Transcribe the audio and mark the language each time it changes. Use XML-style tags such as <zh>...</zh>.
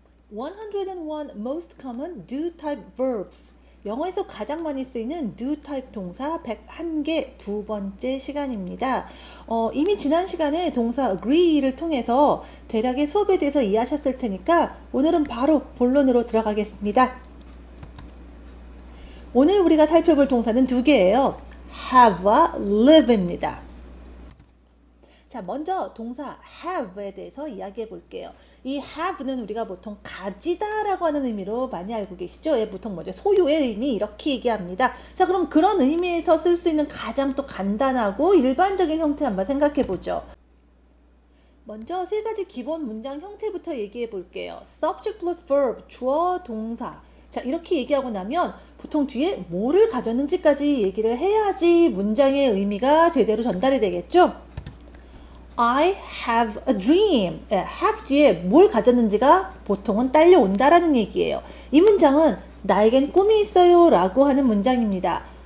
<en>101 most common do type verbs.</en> <ko>영어에서 가장 많이 쓰이는 do type 동사 101개 두 번째 시간입니다. 이미 지난 시간에 동사 agree를 통해서 대략의 수업에 대해서 이해하셨을 테니까 오늘은 바로 본론으로 들어가겠습니다. 오늘 우리가 살펴볼 동사는 두 개예요. have와 live입니다. 자, 먼저 동사 have에 대해서 이야기해 볼게요. 이 have는 우리가 보통 가지다 라고 하는 의미로 많이 알고 계시죠? 예, 보통 뭐죠? 소유의 의미 이렇게 얘기합니다. 자, 그럼 그런 의미에서 쓸 수 있는 가장 또 간단하고 일반적인 형태 한번 생각해 보죠. 먼저 세 가지 기본 문장 형태부터 얘기해 볼게요.</ko> <en>subject plus verb, 주어, 동사.</en> <ko>자, 이렇게 얘기하고 나면 보통 뒤에 뭐를 가졌는지까지 얘기를 해야지 문장의 의미가 제대로 전달이 되겠죠?</ko> <en>I have a dream.</en> <ko>have 뒤에 뭘 가졌는지가 보통은 딸려온다라는 얘기예요. 이 문장은 나에겐 꿈이 있어요 라고 하는 문장입니다.</ko>